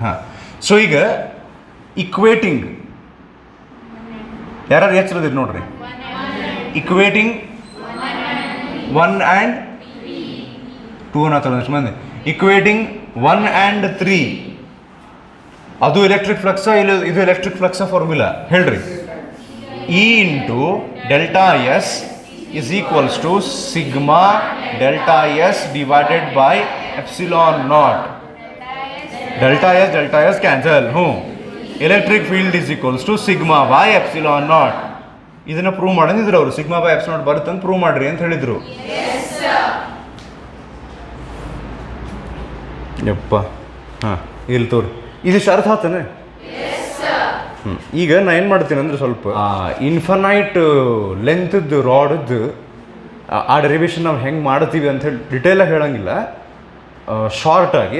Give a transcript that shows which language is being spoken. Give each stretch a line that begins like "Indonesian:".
Kannada: ಹಾಂ, ಸೊ ಈಗ ಇಕ್ವೇಟಿಂಗ್ ಯಾರು ಹೆಚ್ಚಿರೋದಿರಿ ನೋಡ್ರಿ. ಇಕ್ವೇಟಿಂಗ್ 1 and 2 ಅನ್ನತ್ತಲ್ಲ ಎಷ್ಟು ಮಂದಿ. ಇಕ್ವೇಟಿಂಗ್ 1 and 3 ಅದು ಎಲೆಕ್ಟ್ರಿಕ್ ಫ್ಲಕ್ಸ, ಇಲ್ಲ ಇದು ಎಲೆಕ್ಟ್ರಿಕ್ ಫ್ಲಕ್ಸ ಫಾರ್ಮುಲಾ ಹೇಳ್ರಿ.
English: E into delta S is equals to sigma delta s divided by epsilon naught. Delta s cancel. Electric field is equals to sigma by epsilon naught.
Kannada: ಇದನ್ನ prove ಮಾಡಿದ್ರು ಅವರು. Sigma by epsilon naught ಬರುತ್ತೆ ಅಂತ prove ಮಾಡ್ರಿ ಅಂತ ಹೇಳಿದ್ರು. ಯಪ್ಪ, ಹಾಂ, ಇಲ್ಲಿ ತೋರಿ. ಇದಿಷ್ಟು ಅರ್ಥ ಆತಾನೆ? ಈಗ ನಾನು ಏನು ಮಾಡ್ತೀನಿ ಅಂದರೆ ಸ್ವಲ್ಪ ಇನ್ಫನೈಟ್ ಲೆಂತ್ದು ರಾಡದ್ದು ಆ ಡೆರಿವೇಷನ್ ನಾವು ಹೆಂಗೆ ಮಾಡ್ತೀವಿ ಅಂತ ಹೇಳಿ ಡಿಟೇಲಾಗಿ ಹೇಳೋಂಗಿಲ್ಲ, ಶಾರ್ಟಾಗಿ.